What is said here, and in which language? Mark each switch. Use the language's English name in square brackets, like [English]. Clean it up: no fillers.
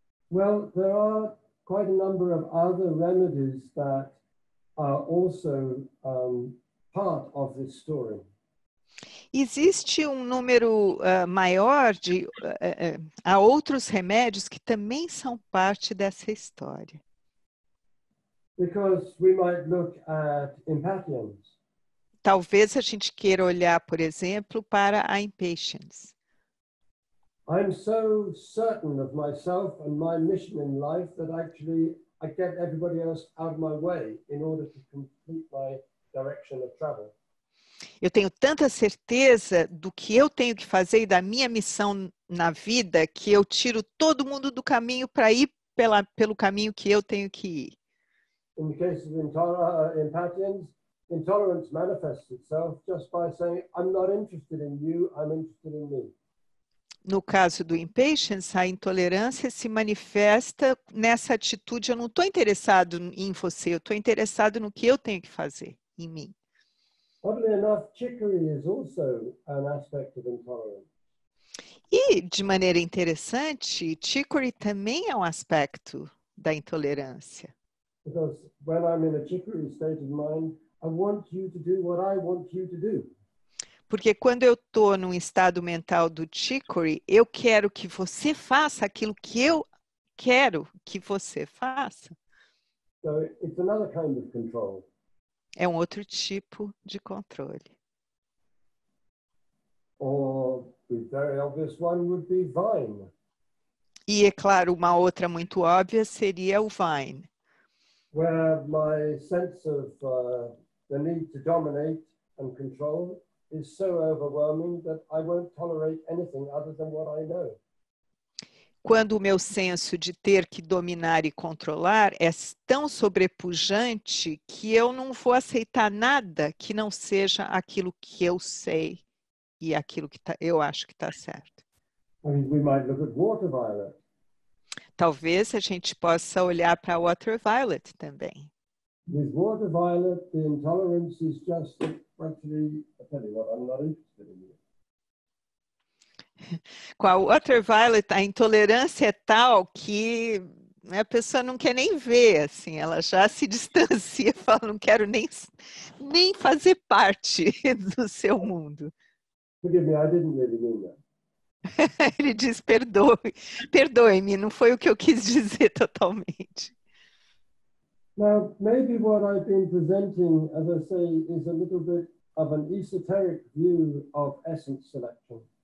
[English] Well, there are quite a number of other remedies that are also part of this story. [Portuguese] Existe um número maior de há outros remédios que também são parte dessa história. [English] Because we might look at impatiens. [Portuguese] Talvez a gente queira olhar, por exemplo, para a impatience. [English] I'm so certain of myself and my mission in life that actually I get everybody else out of my way in order to complete my direction of travel. [Portuguese] Eu tenho tanta certeza do que eu tenho que fazer e da minha missão na vida que eu tiro todo mundo do caminho para ir pelo caminho que eu tenho que ir. [English] In the case of Empathians, intolerance manifests itself just by saying, I'm not interested in you, I'm interested in me. [Portuguese] No caso do impatience, a intolerância se manifesta nessa atitude, eu não estou interessado em você, eu estou interessado no que eu tenho que fazer em mim. [English] Oddly enough, chicory is also an aspect of intolerance. [Portuguese] E, de maneira interessante, chicory também é um aspecto da intolerância. [English] Because when I'm in a chicory state of mind, I want you to do what I want you to do. [Portuguese] Porque quando eu estou num estado mental do chicory, eu quero que você faça aquilo que eu quero que você faça. [English] So it's another kind of control. [Portuguese] É um outro tipo de controle. [English] Or the very obvious one would be vine. [Portuguese] E, é claro, uma outra muito óbvia seria o Vine, [English] where my sense of the need to dominate and control is so overwhelming that I won't tolerate anything other than what I know. [Portuguese] quando o meu senso de ter que dominar e controlar é tão sobrepujante que eu não vou aceitar nada que não seja aquilo que eu sei e aquilo que eu acho que está certo. [English] I mean, we might look at water violet. [Portuguese] Talvez a gente possa olhar para Water Violet também. [English] With water violet, the intolerance is just actually, I tell you what, I'm not interested in you. [Portuguese] Com a Water Violet, a intolerância é tal que a pessoa não quer nem ver, assim, ela já se distancia, fala, não quero nem fazer parte do seu mundo. [English] Forgive me, I didn't really mean that. [Portuguese] Ele diz, perdoe-me, não foi o que eu quis dizer totalmente. [English] Now, maybe what I've been presenting, as I say, is a little bit of an esoteric view of essence selection.